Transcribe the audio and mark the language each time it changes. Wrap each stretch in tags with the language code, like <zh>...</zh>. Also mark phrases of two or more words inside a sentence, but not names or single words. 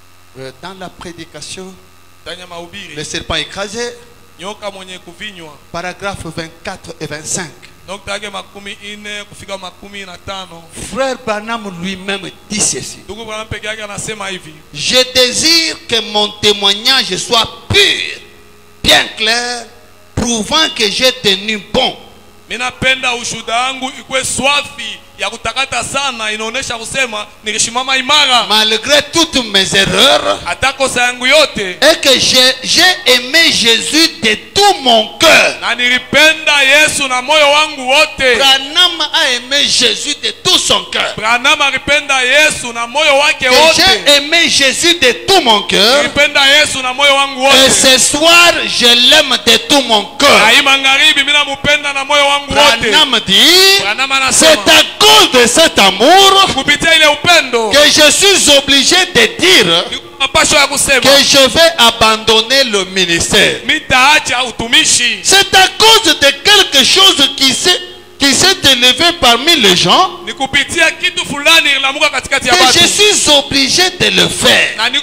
<fr>Dans la prédication, le serpent écrasé, paragraphe 24 et 25. Frère Branham lui-même dit ceci: je désire que mon témoignage soit pur, bien clair, prouvant que j'ai tenu bon.</fr> <sw>Minapenda ushuhuda wangu ikuwe swafi ya kutakata sana, inaonesha kusema nilishimama imara</sw> <fr>malgré toutes mes erreurs,</fr> <sw>atakosa yangu yote,</sw> <fr>et que j'ai aimé Jésus de tout mon cœur.</fr> <sw>Na nilipenda Yesu na moyo wangu wote.</sw> <fr>Branham a aimé Jésus de tout son cœur.</fr> <sw>Branham alipenda Yesu na moyo wake wote.</sw> <fr>J'ai aimé Jésus de tout mon cœur.</fr> <sw>Nilipenda Yesu na moyo wangu wote.</sw> <fr>Et ce soir je l'aime de tout mon cœur.</fr> <sw>Na magharibi mimi nampenda na moyo wangu wote.</sw> <fr>Branham dit: c'est à cause de cet amour que je suis obligé de dire que je vais abandonner le ministère. C'est à cause de quelque chose qui s'est élevé parmi les gens que je suis obligé de le faire.</fr>